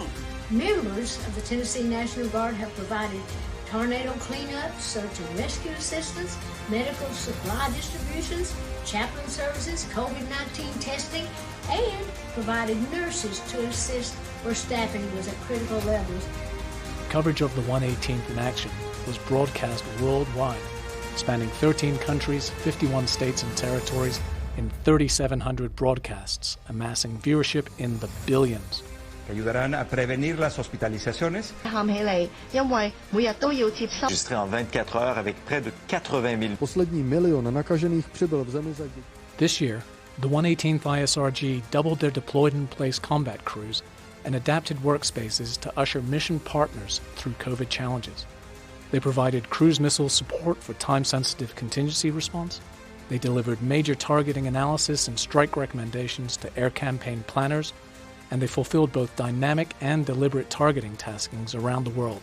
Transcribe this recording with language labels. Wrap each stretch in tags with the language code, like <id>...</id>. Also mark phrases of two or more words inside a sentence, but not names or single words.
<en>Members of the Tennessee National Guard have provided tornado cleanup, search and rescue assistance, medical supply distributions, chaplain services, COVID-19 testing, and provided nurses to assist where staffing was at critical levels. Coverage of the 118th in action was broadcast worldwide, spanning 13 countries, 51 states and territories, in 3,700 broadcasts, amassing viewership in the billions.</en> <es>Ayudarán a prevenir las hospitalizaciones.</es> <fr>Enregistré en 24 heures avec près de 80 000.</fr> <cs>Poslední milion nakažených přibyl v zemi za</cs> <en>This year, the 118th ISRG doubled their deployed-in-place combat crews and adapted workspaces to usher mission partners through COVID challenges. They provided cruise missile support for time-sensitive contingency response. They delivered major targeting analysis and strike recommendations to air campaign planners, and they fulfilled both dynamic and deliberate targeting taskings around the world.</en>